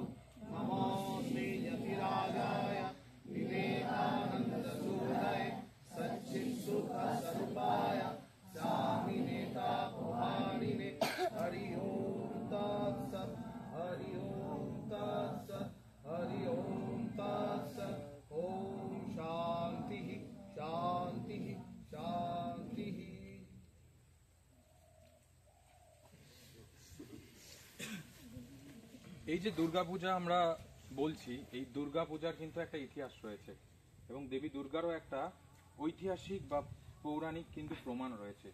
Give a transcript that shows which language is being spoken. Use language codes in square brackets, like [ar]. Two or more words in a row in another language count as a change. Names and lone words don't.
[sa] नमोऽस्ते यतिराजाय विवेकानन्दसूरये सच्चित्सुखस्वरूपाय स्वामिने तापहारिणे। हरि ओम तत्सत्, हरि ओम तत्सत्, हरि ओम तत्सत्। ओम शांति शांति शांति। [bn] এই যে দুর্গাপূজা আমরা বলছি, এই দুর্গাপূজার কিন্তু একটা ইতিহাস রয়েছে এবং দেবী দুর্গারও একটা ঐতিহাসিক বা পৌরাণিক কিন্তু প্রমাণ রয়েছে।